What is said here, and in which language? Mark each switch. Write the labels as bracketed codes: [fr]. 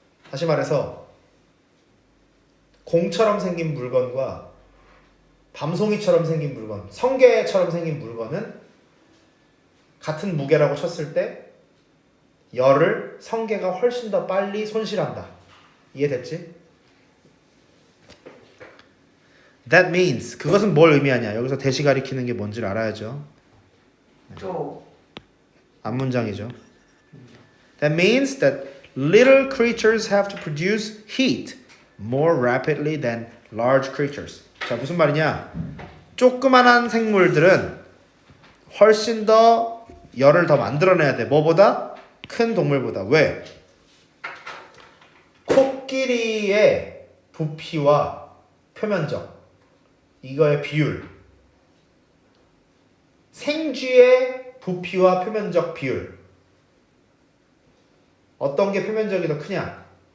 [ko] 다시 말해서 공처럼 생긴 물건과 밤송이처럼 생긴 물건, 성게처럼 생긴 물건은 같은 무게라고 쳤을 때 열을 성게가 훨씬 더 빨리 손실한다. 이해됐지? [en] That means [ko] 그것은 뭘 의미하냐? 여기서 대시 가리키는 게 뭔지를 알아야죠. 저 앞문장이죠. [en] That means that little creatures have to produce heat more rapidly than large creatures. [ko] 자, 무슨 말이냐? 조그만한 생물들은 훨씬 더 열을 더 만들어내야 돼. 뭐보다? 큰 동물보다. 왜? 코끼리의 부피와 표면적 이거의 비율, 생쥐의 부피와 표면적 비율, 어떤 게 표면적이 더 크냐?